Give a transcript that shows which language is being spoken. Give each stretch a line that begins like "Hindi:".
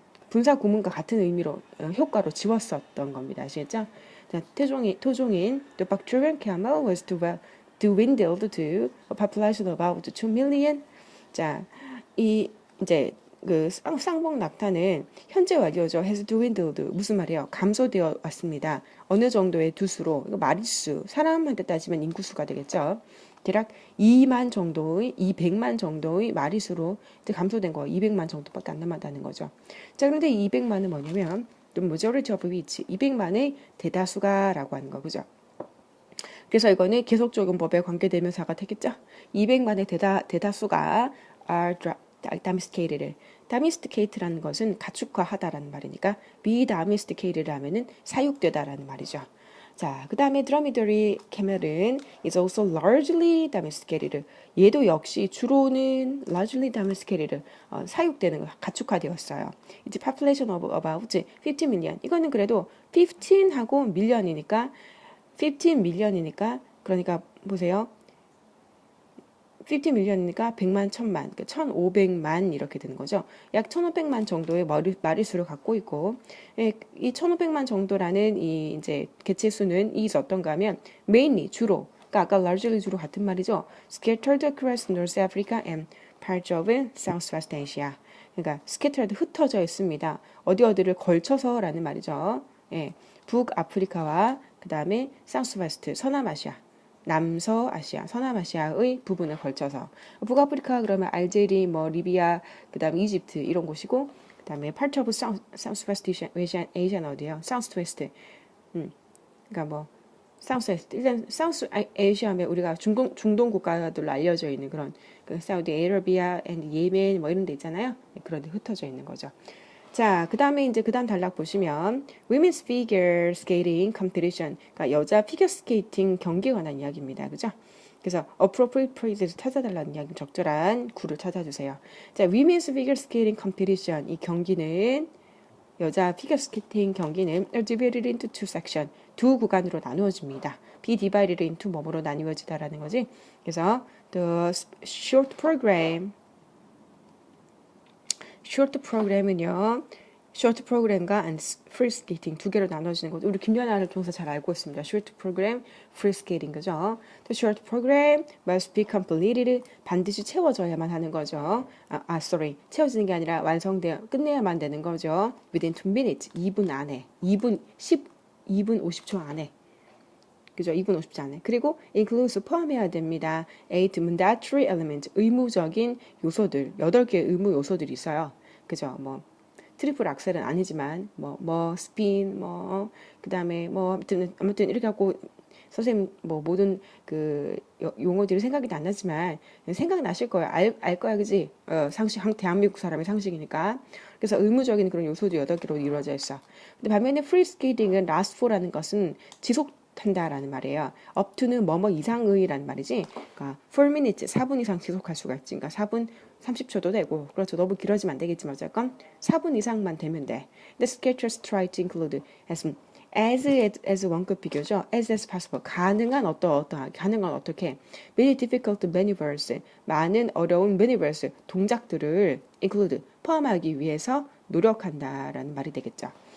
Korean: 분사 구문과 같은 의미로 효과로 지웠었던 겁니다. 아시겠죠? 자, 토종인
English: the Bacterium camel was dwindled to a population of about 2 million.
Korean: 자, 이 이제 그 쌍봉 낙타는 현재 완료죠. has dwindled. 무슨 말이에요? 감소되어 왔습니다. 어느 정도의 두수로, 이거 마리수, 사람한테 따지면 인구수가 되겠죠. 대략 2만 정도의, 200만 정도의 마리수로 이제 감소된 거, 200만 정도밖에 안 남았다는 거죠. 자, 그런데 200만은 뭐냐면, 또 majority of which, 200만의 대다수가라고 하는 거, 그죠? 그래서 이거는 계속적용법에 관계대명사가 되겠죠. 200만의 대다수가
English: are domesticated.
Korean: domesticated라는 것은 가축화하다라는 말이니까 be domesticated 하면은 사육되다라는 말이죠. 자, 그 다음에
English: dromedary camel은 is also largely domesticated.
Korean: 얘도 역시 주로는 largely domesticated, 사육되는 거, 가축화되었어요.
English: 이제 population of about 15 million.
Korean: 이거는 그래도 15하고 million이니까 15 million이니까 그러니까 보세요. 50 million이니까 100만, 1000만, 1500만 이렇게 되는 거죠. 약 1500만 정도의 마리수를 갖고 있고, 이 1500만 정도라는 이 이제 개체수는 is 어떤가 하면 mainly 주로, 그러니까 아까 largely 주로 같은 말이죠.
English: scattered across North Africa and parts of Southwest Asia.
Korean: 그러니까 scattered 흩어져 있습니다. 어디를 걸쳐서라는 말이죠. 예, 북아프리카와 그 다음에 사우스웨스트, 서남아시아. 남서아시아, 서남아시아의 부분을 걸쳐서 북아프리카 그러면 알제리, 뭐 리비아, 그다음에 이집트 이런 곳이고 그다음에 part of Southwest Asia는 어디예요? Southwest. 그러니까 뭐 Southwest. 일단 South Asia면 우리가 중동 국가들로 알려져 있는 그런 그 사우디아라비아, 예멘 뭐 이런 데 있잖아요. 그런 데 흩어져 있는 거죠. 자, 그 다음에 이제 그 다음 단락 보시면 Women's Figure Skating Competition, 그러니까 여자 피겨 스케이팅 경기에 관한 이야기입니다. 그죠? 그래서 appropriate phrases 찾아달라는 이야기, 적절한 구를 찾아주세요. 자, Women's Figure Skating Competition, 이 경기는 여자 피겨 스케이팅 경기는
English: are divided into two section,
Korean: 두 구간으로 나누어집니다. be divided into 뭐뭐로 나뉘어지다라는 거지. 그래서 the short program short program은요, short program과 free skating 두 개로 나눠지는 거죠. 우리 김연아를 통해서 잘 알고 있습니다. short program, free skating 그죠?
English: The short program must be completed.
Korean: 반드시 채워져야만 하는 거죠.
English: sorry.
Korean: 채워지는 게 아니라 끝내야만 되는 거죠.
English: within 2 minutes,
Korean: 2분 안에, 2분 50초 안에. 그죠? 2분 50초 안에. 그리고 includes 포함해야 됩니다.
English: 8 mandatory element,
Korean: 의무적인 요소들, 8개의 의무 요소들이 있어요. 그죠? 뭐 트리플 악셀은 아니지만 스핀 그다음에 아무튼 이렇게 하고 선생님 모든 그 용어들이 생각이 안 나지만 생각나실 거예요. 알 거야. 그지? 상식, 대한민국 사람의 상식이니까. 그래서 의무적인 그런 요소도 8개로 이루어져 있어. 근데 반면에 free skating은 last for라는 것은 지속한다라는 말이에요. up to는 뭐뭐 이상의라는 말이지. 그러니까 4 minutes, 4분 이상 지속할 수가 있지. 그러니까 4분 30초도 되고, 그렇죠. 너무 길어지면 안 되겠지만 어쨌건 4분 이상만 되면 돼.
English: The sketchers try to include as
Korean: 원급 비교죠.
English: as possible.
Korean: 가능한 어떻게
English: many difficult maneuvers,
Korean: 많은 어려운 maneuvers, 동작들을 include, 포함하기 위해서 노력한다라는 말이 되겠죠.